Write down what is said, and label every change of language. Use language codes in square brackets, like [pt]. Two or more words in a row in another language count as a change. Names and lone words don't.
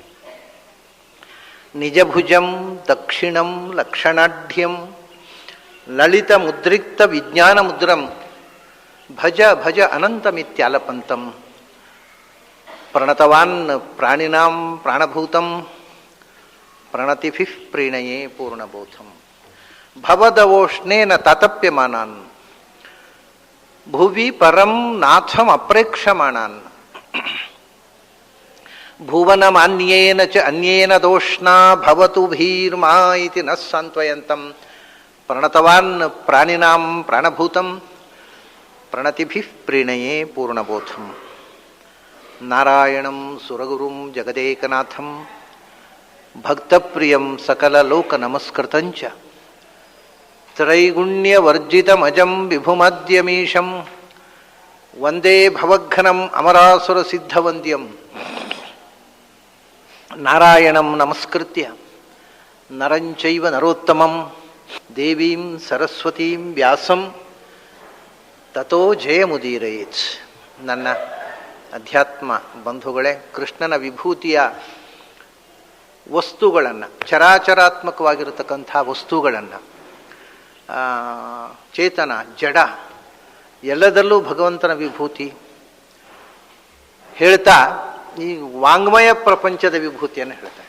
[sa] निजभुजं दक्षिणं लक्षणाढ्यं ललित मुद्रिक्त विज्ञान मुद्रं भज भज अनन्तमित्यालपन्तं प्रणतवान् प्राणिनां प्राणभूतं प्रणतिभिः प्रीणये पूर्णबोधं भवदवोष्णेन तातप्यमानान् भुवि परं नाथं अप्रेक्षमाणान् भुवनमान्येन च अन्येन दोष्णा भवतु भीर्मा इति न सान्त्वयन्तं प्रणतवान् प्राणिनां प्राणभूतं प्रणतिभिः प्रीणये पूर्णबोधं नारायणं सुरगुरुं जगदेकनाथं भक्तप्रियं सकललोकनमस्कृतंच त्रैगुण्यवर्जितमजं विभुमद्यमीशं वन्दे भवघ्नं अमरासुरसिद्धवन्द्यं नारायणं नमस्कृत्य नरंचैव नरोत्तमं देवीं सरस्वतीं व्यासं ततो जयमुदीरयेत्. [kn] ನನ್ನ ಅಧ್ಯಾತ್ಮ ಬಂಧುಗಳೇ, ಕೃಷ್ಣನ ವಿಭೂತಿಯ ವಸ್ತುಗಳನ್ನು, ಚರಾಚರಾತ್ಮಕವಾಗಿರತಕ್ಕಂಥ ವಸ್ತುಗಳನ್ನು, ಚೇತನ ಜಡ ಎಲ್ಲದಲ್ಲೂ ಭಗವಂತನ ವಿಭೂತಿ ಹೇಳ್ತಾ ಈ ವಾಂಗ್ಮಯ ಪ್ರಪಂಚದ ವಿಭೂತಿಯನ್ನು ಹೇಳ್ತಾರೆ.